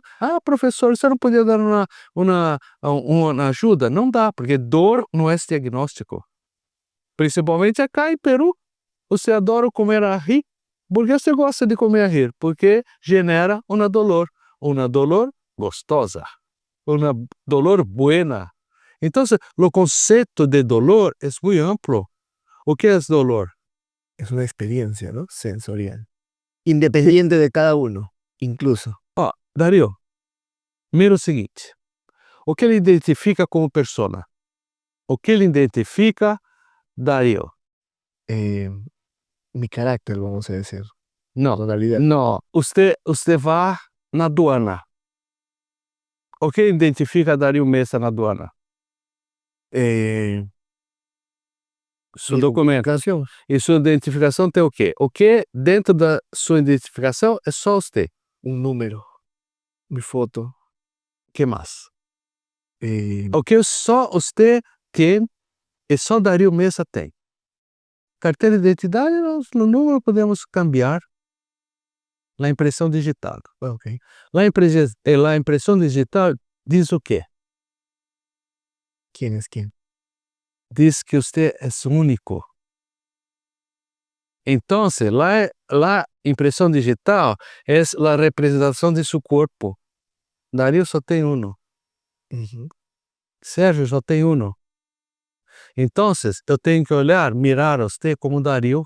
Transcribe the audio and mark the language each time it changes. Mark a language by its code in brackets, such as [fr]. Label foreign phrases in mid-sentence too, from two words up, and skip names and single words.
[pt] Ah, professor, você não podia dar uma ajuda? Não dá, porque dor não é diagnóstico. Principalmente acá em Peru, você adora comer a rir. Por que você gosta de comer a rir? Porque genera uma dolor gostosa, uma [es] dolor buena. [pt] Então, o conceito de dolor é muito amplo. O que é dolor? [es] Es una experiencia, ¿no? Sensorial. Independiente de cada uno, incluso. [pt] Ó, Dario, mira o seguinte. O que ele identifica como persona? O que ele identifica, Dario? [es] Eh, Mi carácter, vamos a decir. [pt] Não, [es] Personalidad. [pt] não. Você vai na aduana. O que identifica Dario Mesa na aduana? Eh, Seu [es] Mi documento. identificación. [pt] E sua identificação tem o quê? O que dentro da sua identificação é só você. [es] Un número. Mi foto. [pt] O que mais? eh, O que só você tem e só Dario Mesa tem. Carteira de identidade, [es] no número podemos cambiar. [pt] A impressão digital. ok. A impressão digital diz o quê? [es] ¿Quién es quién? [pt] Diz que você é único. Então, a impressão digital é a representação de seu corpo. Dario só tem um. Ujú. Sérgio só tem um. Então, eu tenho que mirar você como Dario.